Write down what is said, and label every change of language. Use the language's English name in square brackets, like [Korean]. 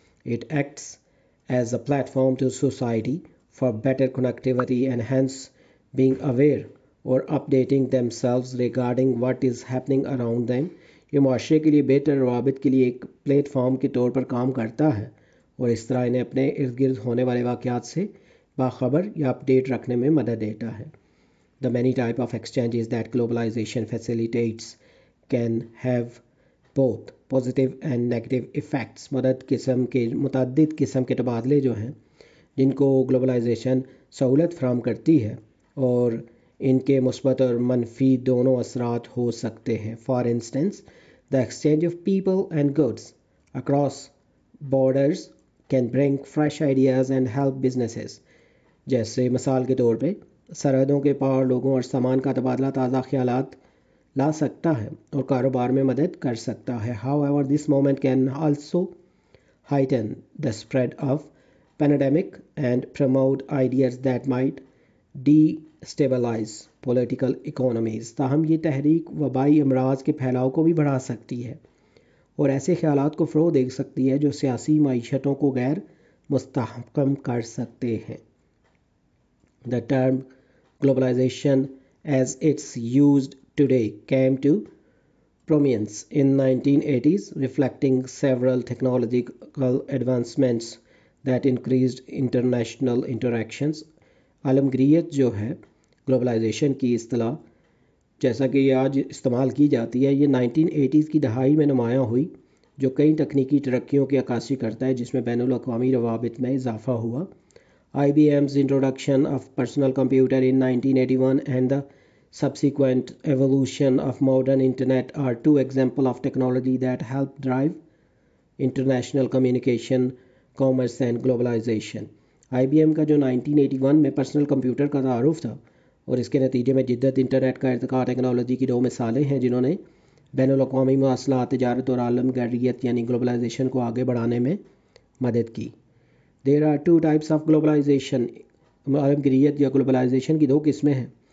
[English] It acts as a platform to society for better connectivity and hence being aware or updating themselves regarding what is happening around them. [Urdu] یہ معاشرے کے لیے بہتر روابط کے لیے ایک پلیٹ فارم کے طور پر کام کرتا ہے اور اس طرح انہیں اپنے ارد گرد ہونے والے واقعات سے باخبر یا اپڈیٹ رکھنے میں مدد دیتا ہے. [English] The many type of exchanges that globalization facilitates can have both positive and negative effects. [Urdu] متعدد قسم کے تبادلے جو ہیں جن کو گلوبلائزیشن سہولت فراہم کرتی ہے اور ان کے مثبت اور منفی دونوں اثرات ہو سکتے ہیں. [English] For instance, the exchange of people and goods across borders can bring fresh ideas and help businesses. [Urdu] جیسے مثال کے طور پہ سرحدوں کے پار لوگوں اور سامان کا تبادلہ تازہ خیالات لا سکتا ہے اور کاروبار میں مدد کر سکتا ہے. [English] However, this moment can also heighten the spread of pandemic and promote ideas that might destabilize political economies. [Urdu] تاہم یہ تحریک وبائی امراض کے پھیلاؤ کو بھی بڑھا سکتی ہے اور ایسے خیالات کو فروغ دے سکتی ہے جو سیاسی معیشتوں کو غیر مستحکم کر سکتے ہیں. [English] The term globalization as it's used today came to prominence in 1980s, reflecting several technological advancements that increased international interactions. [Urdu] عالمگیریت جو ہے گلوبلائزیشن کی اصطلاح جیسا کہ یہ آج استعمال کی جاتی ہے، یہ 1980s کی دہائی میں نمایاں ہوئی جو کئی تکنیکی ترقیوں کی عکاسی کرتا ہے جس میں بین الاقوامی روابط میں اضافہ ہوا. [English] IBM's introduction of personal computer in 1981 and the subsequent evolution of modern internet are two examples of technology that help drive international communication, commerce and globalization. [Urdu] IBM کا جو 1981 میں پرسنل کمپیوٹر کا تعارف تھا اور اس کے نتیجے میں جدت انٹرنیٹ کا ارتقاء ٹیکنالوجی کی دو مثالیں ہیں جنہوں نے بین الاقوامی مواصلات، تجارت اور عالمگیریت یعنی گلوبلائزیشن کو آگے بڑھانے میں مدد کی. [English] There are two types of globalization. [Urdu] عالمگیریت یا گلوبلائزیشن کی دو قسمیں ہیں.